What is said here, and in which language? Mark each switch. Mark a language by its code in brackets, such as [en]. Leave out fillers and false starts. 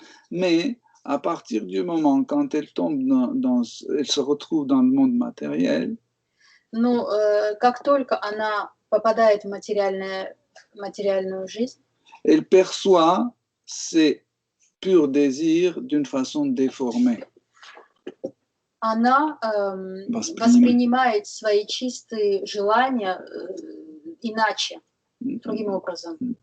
[fr] Mais à partir du moment quand elle tombe elle se retrouve dans le monde matériel, [ru] Но как только она попадает в материальную жизнь, [fr] elle perçoit ses purs désirs d'une façon déformée. [ru] Она воспринимает свои чистые желания иначе, другим образом.